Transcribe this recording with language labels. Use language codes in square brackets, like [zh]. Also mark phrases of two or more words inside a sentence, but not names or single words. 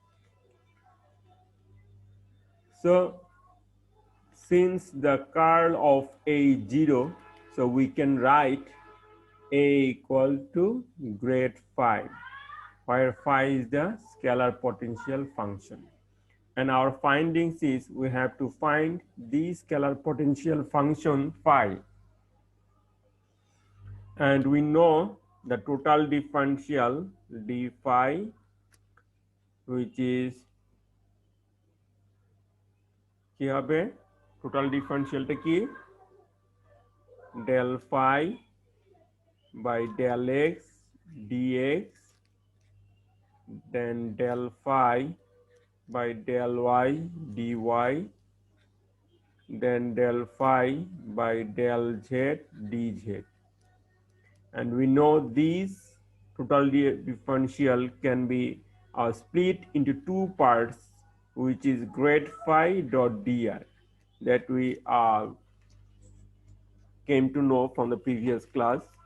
[en] So since the curl of A is 0, so we can write A equal to grade phi, where phi is the scalar potential function. And our findings is we have to find the scalar potential function phi. And we know the total differential d phi, which is [bn] কি হবে? [en] total differential-ta [bn] কি? [en] del phi by del x dx then del phi by del y dy, then del phi by del z dz. And we know these total differential can be split into two parts, which is grad phi dot dr, that we came to know from the previous class.